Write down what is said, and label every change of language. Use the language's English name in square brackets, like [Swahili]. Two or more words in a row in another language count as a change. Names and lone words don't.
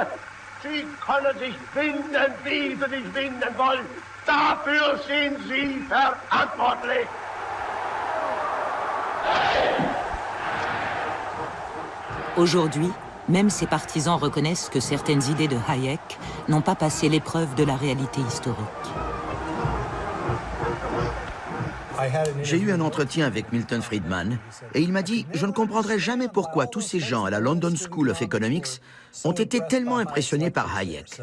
[German] Sie können sich finden, wie sie sich finden wollen. Dafür sind Sie verantwortlich. [French] Aujourd'hui, même ses partisans reconnaissent que certaines idées de Hayek n'ont pas passé l'épreuve de la réalité historique. J'ai eu un entretien avec Milton Friedman et il m'a dit « Je ne comprendrai jamais pourquoi tous ces gens à la London School of Economics ont été tellement impressionnés par Hayek.